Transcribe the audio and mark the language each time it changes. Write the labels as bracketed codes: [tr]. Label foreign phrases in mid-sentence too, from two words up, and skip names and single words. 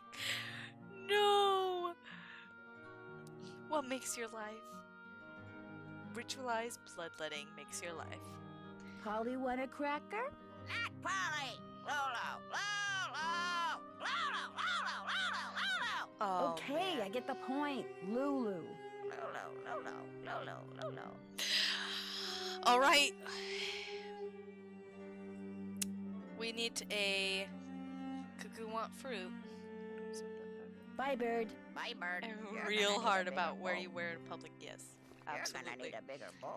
[en] No. What makes your life? Ritualized bloodletting makes your life. Polly want a cracker? Not Polly! Lolo! Lolo! Lolo! Lolo! Lolo! Lolo! Oh, okay, man. I get the point. Lulu. Lolo! Lolo! Lolo! Lolo! All right. We need a cuckoo want fruit. Bye, bird. Bye, bird. And real hard about where you wear in public. Yes, absolutely. You're gonna need a bigger boat.